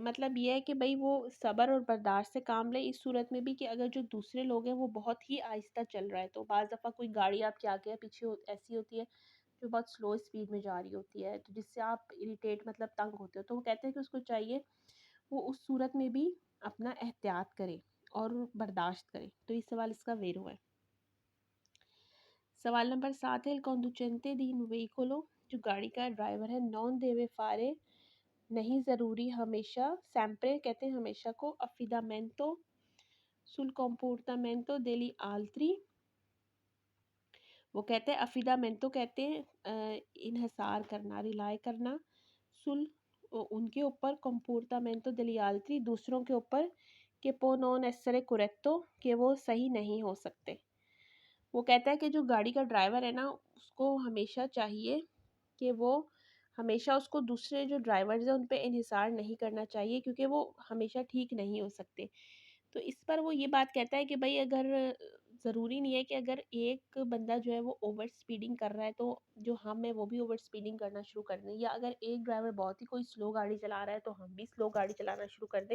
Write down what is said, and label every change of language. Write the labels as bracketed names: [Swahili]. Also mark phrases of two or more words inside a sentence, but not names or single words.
[Urdu] مطلب یہ ہے کہ بھائی وہ صبر اور برداشت سے کام لیں اس صورت میں بھی کہ اگر جو دوسرے لوگ ہیں وہ بہت ہی آہستہ چل رہا ہے تو بعض دفعہ کوئی گاڑی آپ کے آگے یا پیچھے ایسی ہوتی ہے جو بہت [English] slow speed [Urdu] میں جا رہی ہوتی ہے تو جس سے آپ اریٹیٹ مطلب تنگ ہوتے ہو. تو وہ کہتے ہیں کہ اس کو چاہیے وہ اس صورت میں بھی اپنا احتیاط کرے اور برداشت کرے. تو یہ سوال اس کا ویرو ہے۔ سوال نمبر 7 ہے [Italian] conducente di un veicolo [Urdu] جو گاڑی کا ڈرائیور ہے [Italian] non deve fare [Urdu] نہیں ضروری ہمیشہ sempre کہتے ہیں ہمیشہ کو [Italian] affidamento sul comportamento degli altri। [Urdu] وہ کہتے ہیں affidamento کہتے ہیں انحصار کرنا ریلائی کرنا سُل ان کے اوپر [Italian] comportamento degli altri [Urdu] دوسروں کے اوپر کہ [Italian] può non essere corretto [Urdu] کہ وہ صحیح نہیں ہو سکتے. وہ کہتا ہے کہ جو گاڑی کا ڈرائیور ہے نا اس کو ہمیشہ چاہیے کہ وہ ہمیشہ اس کو دوسرے جو ڈرائیورز ہیں ان پہ انحصار نہیں کرنا چاہیے، کیونکہ وہ ہمیشہ ٹھیک نہیں ہو سکتے. تو اس پر وہ یہ بات کہتا ہے کہ بھائی اگر ضروری نہیں ہے کہ اگر ایک بندہ جو ہے وہ [English] over speeding [Urdu] کر رہا ہے تو جو ہم ہیں وہ بھی [English] over speeding [Urdu] کرنا شروع کر دیں، یا اگر ایک ڈرائیور بہت ہی کوئی سلو گاڑی چلا رہا ہے تو ہم بھی سلو گاڑی چلانا شروع کر دیں.